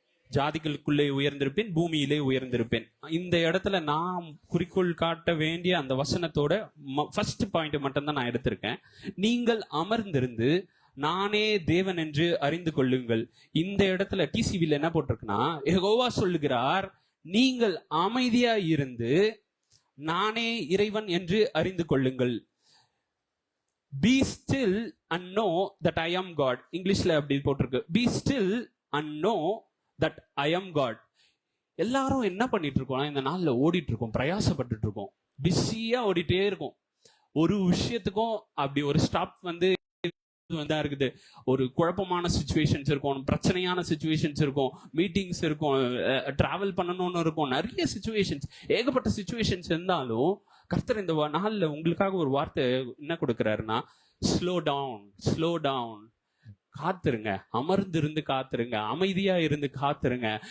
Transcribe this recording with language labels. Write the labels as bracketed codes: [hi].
[ta] ஜாதிகளுக்குள்ளே உயர்ந்திருப்பேன், பூமியிலே உயர்ந்திருப்பேன். இந்த இடத்துல நான் குறிக்கோள் காட்ட வேண்டிய அந்த வசனத்தோட ஃபர்ஸ்ட் பாயிண்ட் மட்டும் தான் நான் எடுத்திருக்கேன். நீங்கள் அமர்ந்திருந்து நானே தேவன் என்று அறிந்து கொள்ளுங்கள். இந்த இடத்துல டிசிவில என்ன போட்டிருக்குன்னா, யெகோவா சொல்லுகிறார், நீங்கள் அமைதியா இருந்து நானே இறைவன் என்று அறிந்து கொள்ளுங்கள். [en] Be still and know that I am God. [ta] இங்கிலீஷ்ல அப்படி போட்டிருக்கு. [en] Be still and know that I am God. [ta] எல்லாரும் என்ன பண்ணிட்டு இருக்கோம், இந்த நாள்ல ஓடிட்டு இருக்கோம், பிரயாசப்பட்டு இருக்கோம், பிஸியா ஓடிட்டே இருக்கும். ஒரு விஷயத்துக்கும் அப்படி ஒரு ஸ்டாப் வந்து இருக்குது. ஒரு குழப்பமான சுச்சுவேஷன்ஸ் இருக்கும், பிரச்சனையான சுச்சுவேஷன்ஸ் இருக்கும், மீட்டிங்ஸ் இருக்கும், டிராவல் பண்ணணும்னு இருக்கும், நிறைய சுச்சுவேஷன்ஸ், ஏகப்பட்ட சுச்சுவேஷன்ஸ் இருந்தாலும் கர்த்தர் இந்த நாள்ல உங்களுக்காக ஒரு வார்த்தை என்ன கொடுக்கிறாருன்னா, [en] slow down, slow down, [ta] காத்துருங்க, அமர்ந்திருந்து காத்துருங்க, அமைதியா இருந்து காத்துருங்க.